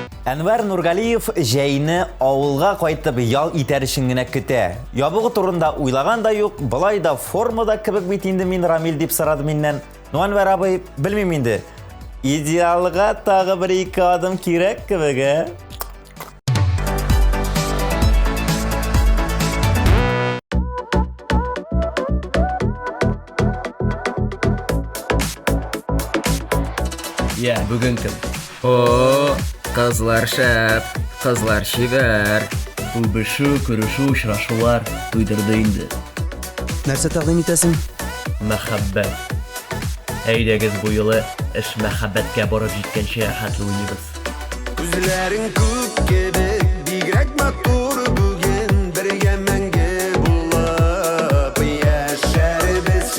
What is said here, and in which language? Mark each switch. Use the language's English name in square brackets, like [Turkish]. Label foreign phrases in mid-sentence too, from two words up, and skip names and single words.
[Tatar] Әнвәр Нургалиев җәйне авылга кайтып ял итәр өчен генә көтә. Ябыгы турында уйлаган да юк, былай да формада кебек бит инде мин Рамил дип сорады миннән. Ну Әнвәр абый, белмим инде. Идеалга тагы бер ике адым кирәк кебек, [Kazakh] Я, бүгін кім? О, [Tatar] кызлар шәп, кызлар шибәр. Үбішу, күрешү, очрашулар туйдырды инде. Нәрсә тәкъдим итәсең? Мәхәббәт. Әйдәгез бу юлы эш мәхәббәткә барып җиткәнче хәтле уйныйбыз. Күзләрең күк кебек, бигрәк матур бүген, бергә мәңге булып яшәрбез.